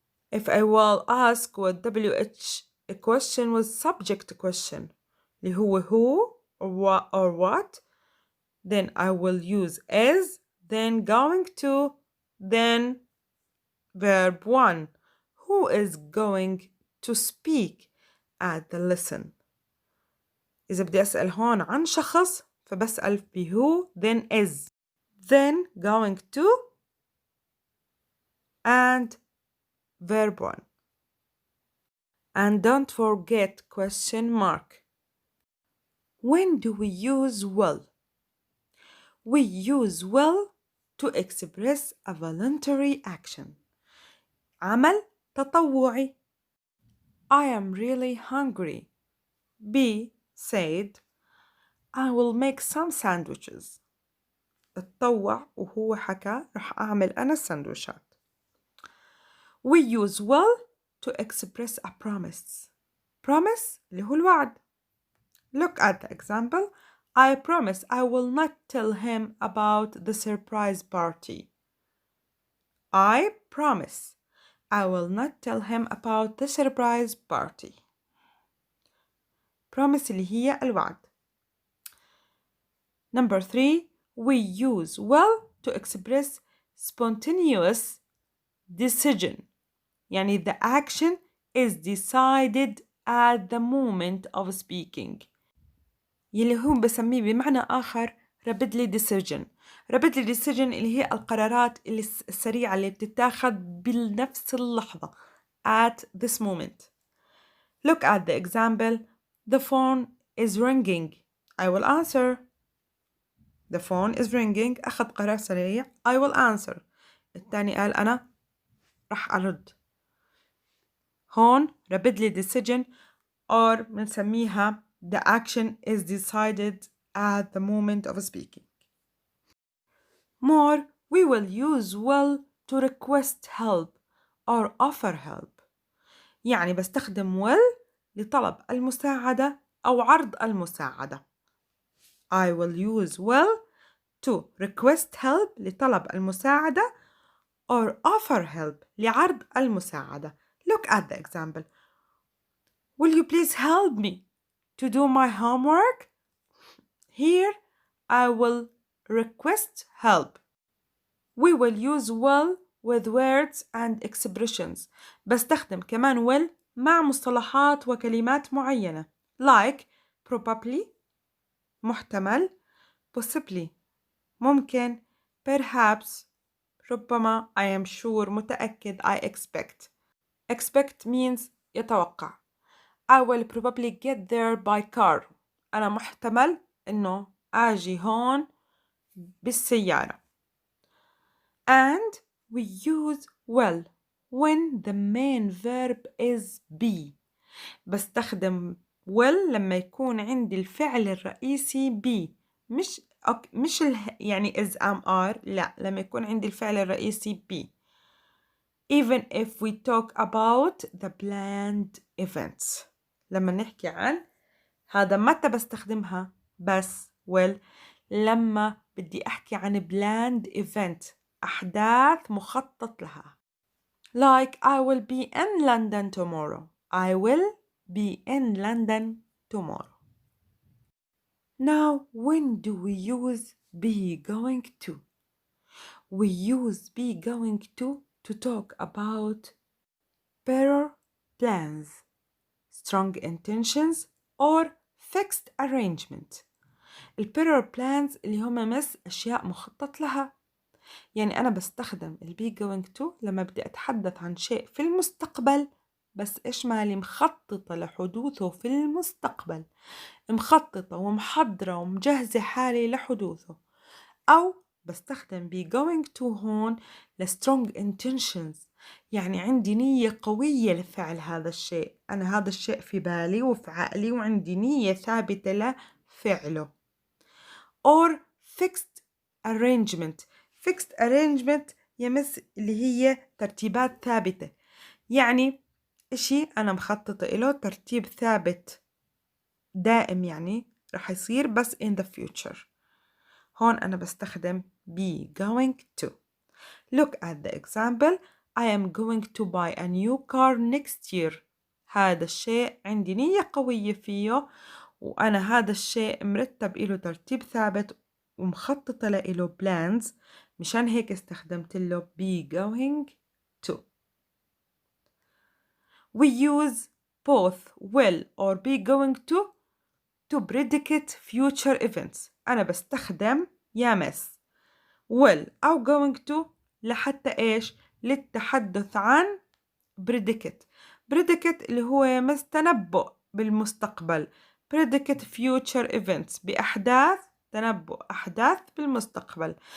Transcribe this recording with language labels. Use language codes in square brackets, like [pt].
[en] If I will ask with WH a question with subject question, [ar] اللي هو [en] who or what, then I will use is, then going to, then verb 1. Who is going to speak at the lesson? [ar] إذا بدي أسأل هون عن شخص فبسأل ب [en] who, then is, then going to, and verb 1. And don't forget question mark. When do we use will? We use will to express a voluntary action. [ar] عمل تطوعي. [en] I am really hungry. B said, I will make some sandwiches. [ar] اتطوع وهو حكى رح أعمل أنا السندويشات. [en] We use will to express a promise. [ar] Promise اللي هو الوعد. [en] Look at the example. I promise I will not tell him about the surprise party. I promise I will not tell him about the surprise party. [ar] Promise اللي هي الوعد. [en] Number 3. We use will to express spontaneous decision. يعني the action is decided at the moment of speaking. [ar] يلي هو بسميه بمعنى آخر rapidly decision. rapidly decision اللي هي القرارات اللي السريعة اللي بتتاخذ بنفس اللحظة [en] at this moment. Look at the example. The phone is ringing. I will answer. The phone is ringing. [ar] أخذ قرار سريع. [en] I will answer. [ar] الثاني قال أنا رح أرد. [en] هون rapidly decision or بنسميها the action is decided at the moment of speaking. More, we will use will to request help or offer help. [ar] يعني بستخدم will لطلب المساعدة أو عرض المساعدة. [en] I will use will to request help [ar] لطلب المساعدة [en] or offer help [ar] لعرض المساعدة. [en] Look at the example. Will you please help me to do my homework? Here I will request help. We will use will with words and expressions. [ar] بستخدم كمان will مع مصطلحات وكلمات معينة like probably محتمل, possibly ممكن, perhaps ربما, [en] I am sure [ar] متأكد, [en] I expect. Expect means يتوقع. I will probably get there by car. [ar] أنا محتمل إنه آجي هون بالسيارة. [en] And we use will when the main verb is be. [ar] بستخدم will لما يكون عندي الفعل الرئيسي be. مش يعني is am are. لا, لما يكون عندي الفعل الرئيسي be. [en] Even if we talk about the planned events. [ar] لما نحكي عن هذا متى بستخدمها بس will لما بدي أحكي عن planned event أحداث مخطط لها. [en] Like I will be in London tomorrow. I will be in London tomorrow. Now, when do we use be going to? We use be going to talk about better plans, strong intentions, or fixed arrangement. [ar] better plans اللي هم أشياء مخطط لها. يعني أنا بستخدم be going to لما بدي أتحدث عن شيء في المستقبل بس إيش مالي مخططة لحدوثه في المستقبل. مخططة ومحضرة ومجهزة حالي لحدوثه. أو بستخدم be going to هون strong intentions. يعني عندي نية قوية لفعل هذا الشيء. أنا هذا الشيء في بالي وفي عقلي وعندي نية ثابتة لفعله. [en] Or fixed arrangement. [ar] fixed arrangement يمس اللي هي ترتيبات ثابتة. يعني إشي أنا مخططة إله ترتيب ثابت دائم يعني رح يصير بس [en] in the future. [ar] هون أنا بستخدم [en] be going to. Look at the example. I am going to buy a new car next year. [ar] هذا الشيء عندي نية قوية فيه وأنا هذا الشيء مرتب إله ترتيب ثابت ومخططة له plans. مشان هيك استخدمت له be going to. [en] We use both will or be going to predicate future events. [ar] أنا بستخدم يا مس will أو going to لحتى إيش للتحدث عن predicate. predicate اللي هو يمس تنبؤ بالمستقبل. [en] predicate future events [ar] بأحداث، تنبؤ أحداث بالمستقبل.